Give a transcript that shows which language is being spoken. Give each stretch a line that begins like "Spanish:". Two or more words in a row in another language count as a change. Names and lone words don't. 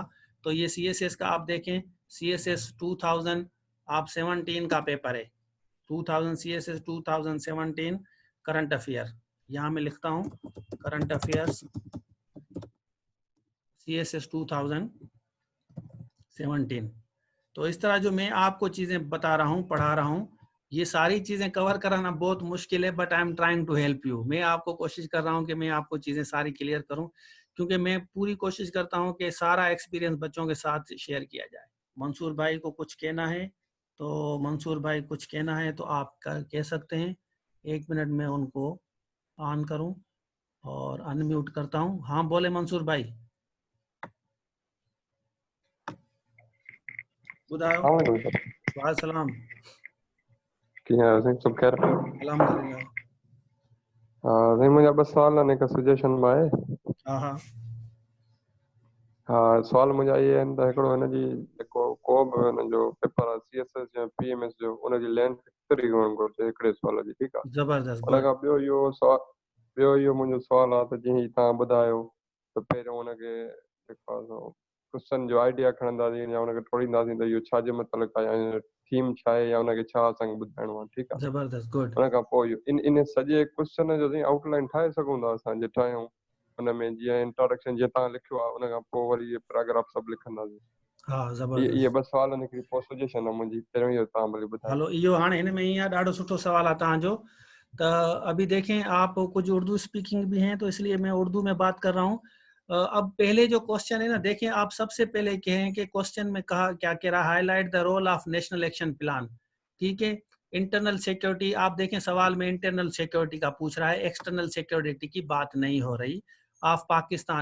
Urdu: تو یہ سی ایس ایس کا آپ دیکھیں، سی ایس ایس 2000 آپ 17 کا پیپر ہے, 2000 CSS 2017
English: current affair,
Urdu: یہاں میں لکھتا ہوں
English: current affairs
Urdu: CSS 2017। تو اس طرح جو میں آپ کو چیزیں بتا رہا ہوں، پڑھا رہا ہوں، یہ ساری چیزیں کور کرانا بہت مشکل ہے,
English: but I am trying to help you.
Urdu: میں آپ کو کوشش کر رہا ہوں کہ میں آپ کو چیزیں ساری کلیئر کروں، کیونکہ میں پوری کوشش کرتا ہوں کہ سارا ایکسپیرینس بچوں کے ساتھ شیئر کیا جائے. منصور بھائی کو کچھ کہنا ہے، تو منصور بھائی کچھ کہنا ہے تو آپ کہہ سکتے ہیں. 1 منٹ میں ان کو آن کروں اور ان میوٹ کرتا ہوں. ہاں بولے منصور بھائی. बुधायो।
Arabic: وعليكم السلام.
Urdu: سب خیر? الحمدللہ. نہیں، مجھے بس سوال آنے کا سجیشن بائے. ہاں ہاں ہاں، سوال مجھے یہ ہے
Sindhi: हिकिड़ो हिन जी जेको को बि हिन जो पेपर आहे CSS या PMS जो, उन जी लेंथ केतिरी हुअणु घुरिजे हिकिड़े सवाल जी? ठीकु आहे। जबरदस्त, उन गुड। खां ॿियो इहो मुंहिंजो सवाल आहे त जीअं तव्हां ॿुधायो त पहिरियों हुनखे जेको आहे सो क्वेश्चन जो आइडिया खणंदासीं या हुनखे ठाहींदासीं त इहो छाजे मुतलिक़ आहे या थीम छा आहे या हुनखे छा असांखे ॿुधाइणो आहे। ठीकु आहे। जबरदस्त, गुड। उन खां पोइ इहो इन सॼे क्वेश्चन जो साईं आउटलाइन ठाहे सघूं था असां, जे ठाहियूं हुन में जीअं इंट्रोडक्शन जीअं तव्हां लिखियो आहे, उन खां पोइ वरी इहे पैराग्राफ सभु लिखंदासीं। हाँ इहे जबरदस्त। बस सवाल निकिरी, पोइ सजेशन आहे मुंहिंजी, पहिरियों इहो तव्हां भली ॿुधायो। हलो, इहो हाणे हिन में ईअं आहे, ॾाढो सुठो सवाल आहे तव्हांजो।
Urdu: تو ابھی دیکھیں، آپ کچھ اردو اسپیکنگ بھی ہیں تو اس لیے میں اردو میں بات کر رہا ہوں. اب پہلے جو کوئسچن ہے نا، دیکھیں آپ سب سے پہلے کہیں کہ کوئسچن میں کہا کیا کہہ رہا ہے,
English: highlight the role of national action plan.
Urdu: ٹھیک ہے,
English: internal security,
Urdu: آپ دیکھیں سوال میں
English: internal security
Urdu: کا پوچھ رہا ہے,
English: external security
Urdu: کی بات نہیں ہو رہی آف پاکستان.